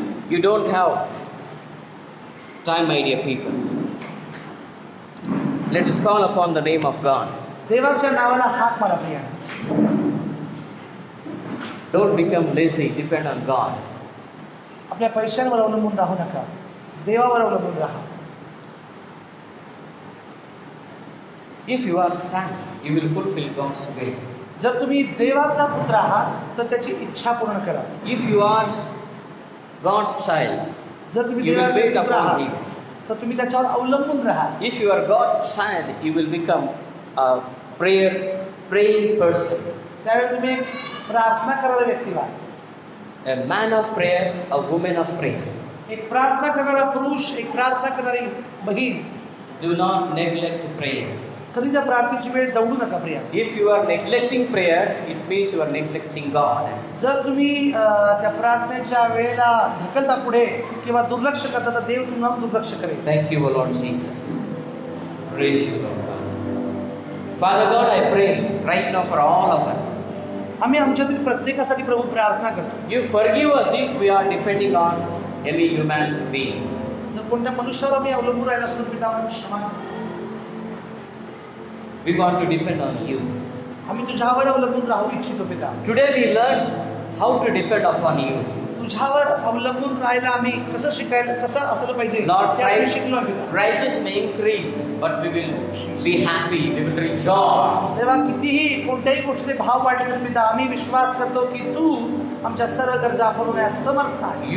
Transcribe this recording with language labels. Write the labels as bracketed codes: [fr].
[en] You don't have time, my dear people. Let us call upon the name of God. [mr] देवाच्या नावाला हाक मारा Priya. [en] Don't become lazy. Depend on God. [mr] आपल्या पैशांवर अवलंबून राहू नका, देवावर अवलंबून राहा. [en] If you are son, you will fulfill God's will. [mr] जर तुम्ही देवाचा पुत्र आहात तर त्याची इच्छा पूर्ण करा. [en] If you are God's child, [mr] जर तुम्ही [en] you will [mr] देवाचे [en] wait [mr] पुत्र [en] upon [mr] आहात [en] Him. [mr] तर तुम्ही त्याच्यावर अवलंबून राहा. [en] If you are God's child, you will become a praying person. [mr] त्यावेळी तुम्ही एक प्रार्थना करणारा व्यक्ती व्हा. [en] A man of prayer, a woman of prayer. [mr] एक प्रार्थना करणारा पुरुष, एक प्रार्थना करणारी बहीण. [en] Do not neglect prayer. [mr] कधी त्या प्रार्थनेची वेळ दवडू नका Priya. [en] If you are neglecting prayer, it means you are neglecting God. [mr] जर तुम्ही त्या प्रार्थनेच्या वेळेला ढकलता पुढे किंवा दुर्लक्ष करता तर देव तुम्हाला दुर्लक्ष करेल. [en] Thank you, O Lord Jesus. Praise you, Lord God. Father God, I pray right now for all of us. [mr] आम्ही आमच्यातील प्रत्येकासाठी प्रभू प्रार्थना करतो. [en] You forgive us if we are depending on any human being. [mr] जर कोणत्या मनुष्यावर आम्ही अवलंबून राहिला असतो पिता आम्हाला क्षमा कर. [en] We want to depend on you. [mr] आम्ही तुझ्यावर अवलंबून राहू इच्छितो पिता. [en] Today we learn how to depend upon you. [mr] तुझ्यावर अवलंबून राहायला आम्ही कसं शिकायला कसं असलं पाहिजे [en] Lord, [mr] ते आम्ही शिकलो पिता. [en] prices may increase, but we will be happy, we will rejoice. [mr] तेव्हा कितीही कोणत्याही गोष्टीचे भाव वाढले तरी पिता आम्ही विश्वास करतो की तू आमच्या सर्व गरजा पुरवण्यास समर्थ आहेस.